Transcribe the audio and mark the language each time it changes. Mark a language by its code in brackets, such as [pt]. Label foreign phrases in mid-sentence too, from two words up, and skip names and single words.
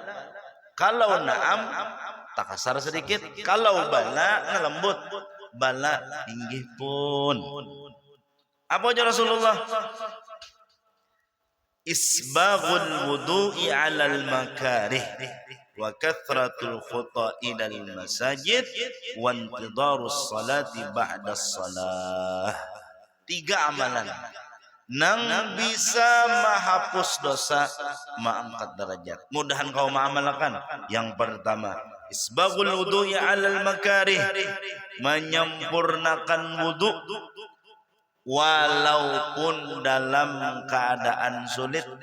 [bjn] Kalau naam tak kasar sedikit, kalau bala lembut. Bala inggih pun. Apa ujar Rasulullah? [ar] إسباغ الوضوء على المكاره وكثرة الخطا إلى المساجد وانتظار الصلاة بعد الصلاة. [bjn] 3 amalan nang bisa menghapus dosa, mengangkat derajat. Mudahan kau mengamalkan. Yang pertama, [ar] إسباغ الوضوء على المكاره, [bjn] menyempurnakan wudu walaupun dalam keadaan sulit.